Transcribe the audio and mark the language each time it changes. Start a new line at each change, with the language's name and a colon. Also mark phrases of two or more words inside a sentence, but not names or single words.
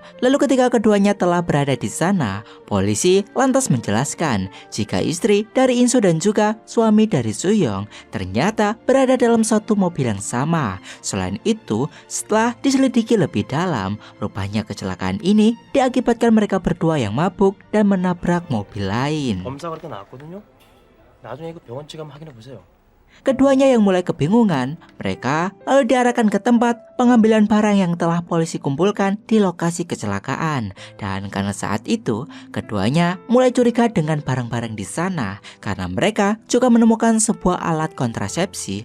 Indonesian: Lalu ketika keduanya telah berada di sana, polisi lantas menjelaskan jika istri dari Inso dan juga suami dari Suyong ternyata berada dalam satu mobil yang sama. Selain itu, setelah diselidiki lebih dalam, rupanya kecelakaan ini diakibatkan mereka berdua yang mabuk dan menabrak mobil lain.
Korean: 검사 그렇게 나왔거든요. 나중에 이거 병원 지금 확인해 보세요.
Indonesian: Keduanya yang mulai kebingungan, mereka lalu diarahkan ke tempat pengambilan barang yang telah polisi kumpulkan di lokasi kecelakaan. Dan karena saat itu, keduanya mulai curiga dengan barang-barang di sana karena mereka juga menemukan sebuah alat kontrasepsi.